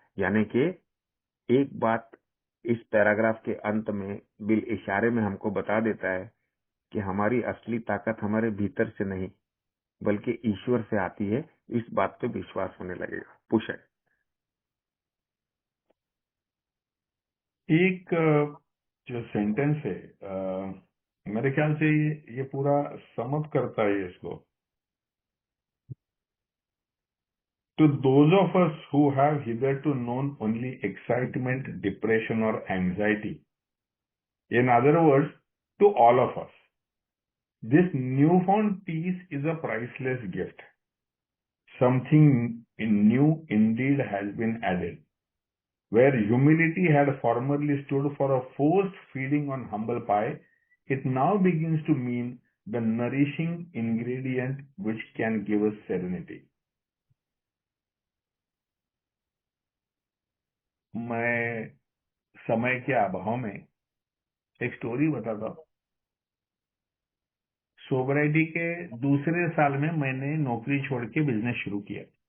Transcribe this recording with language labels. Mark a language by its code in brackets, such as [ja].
[hi] यानी कि एक बात इस पैराग्राफ के अंत में बिल इशारे में हमको बता देता है कि हमारी असली ताकत हमारे भीतर से नहीं बल्कि ईश्वर से आती है। इस बात पे विश्वास होने लगेगा। पुश है। एक जो सेंटेंस है, मेरे ख्याल से ये पूरा समअप करता है इसको। [en] To those of us who have hitherto known only excitement, depression, or anxiety, in other words, to all of us, this newfound peace is a priceless gift. Something new indeed has been added. Where humility had formerly stood for a forced feeding on humble pie, it now begins to mean the nourishing ingredient which can give us serenity. [hi] मैं समय के अभाव में एक story बताता हूँ। Sobriety के दूसरे साल में मैंने नौकरी छोड़ के बिजनेस शुरू किया।